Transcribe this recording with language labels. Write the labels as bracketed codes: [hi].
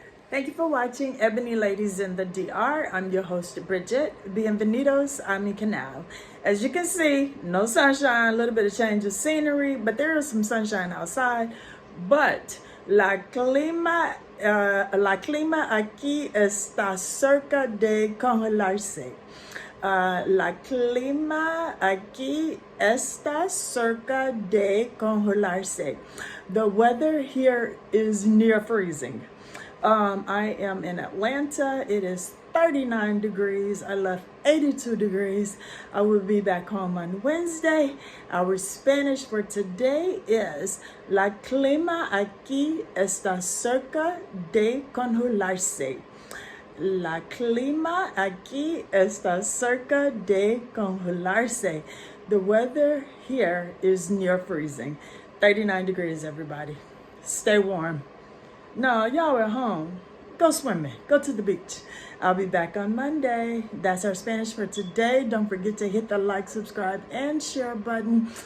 [en] Thank you for watching Ebony Ladies in the DR. I'm your host, Bridget. [es] Bienvenidos a mi canal. [en] As you can see, no sunshine, a little bit of change of scenery, but there is some sunshine outside. [es] But la clima aquí está cerca de congelarse. La clima aquí está cerca de congelarse. [en] The weather here is near freezing. I am in Atlanta. It is 39 degrees. I left 82 degrees. I will be back home on Wednesday. Our Spanish for today is [es] La clima aquí está cerca de congelarse. La clima aquí está cerca de congelarse. [en] The weather here is near freezing. 39 degrees, everybody. Stay warm. No, y'all at home. Go swimming. Go to the beach. I'll be back on Monday. That's our Spanish for today. Don't forget to hit the like, subscribe, and share button.